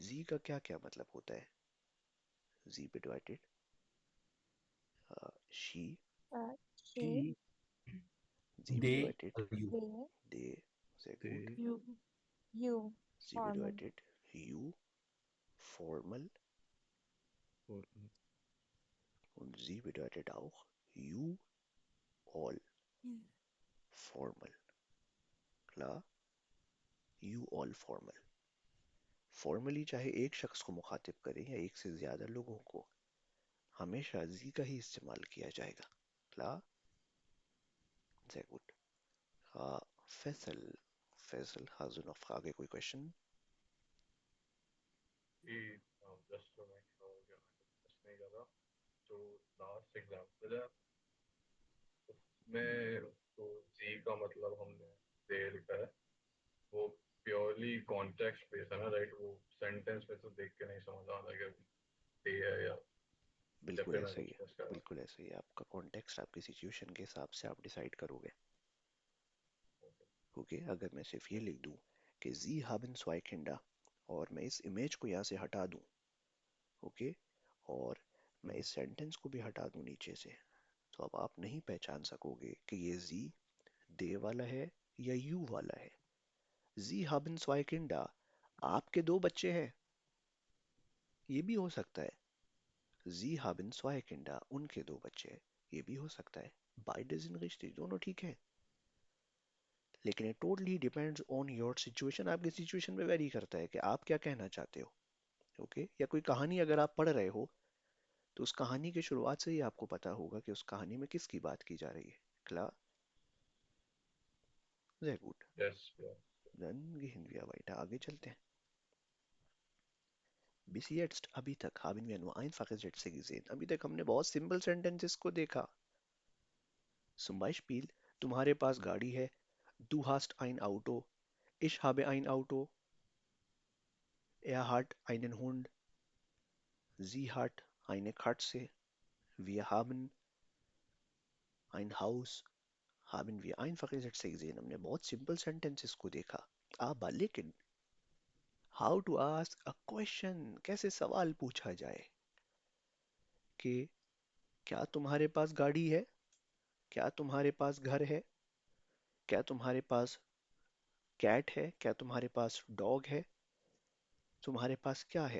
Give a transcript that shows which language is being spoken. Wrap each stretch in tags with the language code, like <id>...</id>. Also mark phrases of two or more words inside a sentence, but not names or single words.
<hi>Sie का क्या क्या मतलब होता है?</hi> <de>Sie bedeutet she.</de> <en>she,</en> <de>Sie</de> <en>they,</en> <de>bedeutet</de> <en>you. they, they.</en> <de>Sehr gut.</de> <en>they You. you,</en> <de>Sie</de> <en>formal, bedeutet you. Formal.</en> <hi>और</hi> <de>Und sie bedeutet auch</de> <en>you all.</en> <de>In.</de> <en>Formal. Klar? You all formal.</en> <hi>फॉर्मली चाहे एक शख्स को मुखातिब करें या एक से ज्यादा लोगों को, हमेशा जी का ही इस्तेमाल किया जाएगा.</hi> <de>क्ला. Sehr gut. Faisal. Faisal, hast du noch Frage,</de> <hi>कोई question?</hi> <en>just to make sure</en> <hi>कि मैं कुछ नहीं कर रहा जो</hi> <en>last example</en> <hi>है उसमें तो जी का मतलब हमने दे लिखा है वो</hi> <en>purely context base</en> <hi>है ना राइट वो सेंटेंस में तो देख के नहीं समझ आ रहा कि दे है या जब बिल्कुल भी मैं ऐसा ही कुछ है. मिस कर रहा बिल्कुल ऐसा ही है. आपका कॉन्टेक्स्ट आपकी सिचुएशन के हिसाब से आप डिसाइड करोगे. ओके. अगर मैं सिर्फ ये लिख दूं कि</hi> <de>Sie haben zwei Kinder</de> <hi>और मैं इस इमेज को यहाँ से हटा दूं, ओके, और मैं इस सेंटेंस को भी हटा दूं नीचे से, तो अब आप नहीं पहचान सकोगे कि ये जी दे वाला है या यू वाला है.</hi> <de>जी haben zwei Kinder.</de> <hi>आपके दो बच्चे हैं. ये भी हो सकता है.</hi> <de>Sie haben zwei Kinder.</de> <hi>उनके दो बच्चे हैं. ये भी हो सकता है.</hi> <de>Beides sind richtig.</de> <hi>दोनों ठीक है.</hi> <en>लेकिन it totally depends on your situation.</en> <hi>आपकी सिचुएशन पे वेरी करता है कि आप क्या कहना चाहते हो. ओके. या कोई कहानी अगर आप पढ़ रहे हो तो उस कहानी की शुरुआत से ही आपको पता होगा कि उस कहानी में किसकी बात की जा रही है.</hi> <de>क्ला. Sehr gut. यस Dann gehen wir weiter.</de> <hi>आगे चलते हैं.</hi> <de>Bis jetzt,</de> <hi>अभी तक</hi> <de>haben wir nur einfache Sätze gesehen.</de> <hi>अभी तक हमने बहुत सिंपल सेंटेंसेस को देखा.</hi> <de>Zum Beispiel,</de> <hi>तुम्हारे पास गाड़ी है.</hi> <de>Du hast ein Auto. Ich habe ein Auto. Er hat einen Hund. Sie hat eine Katze. Wir haben ein Haus. Haben wir einfache Sätze gesehen.</de> <hi>हमने बहुत सिंपल सेंटेंसेस को देखा.</hi> <en>Aber लेकिन how to ask a question,</en> <hi>कैसे सवाल पूछा जाए कि क्या तुम्हारे पास गाड़ी है, क्या तुम्हारे पास घर है, क्या तुम्हारे पास कैट है, क्या तुम्हारे पास डॉग है, तुम्हारे पास क्या है.</hi>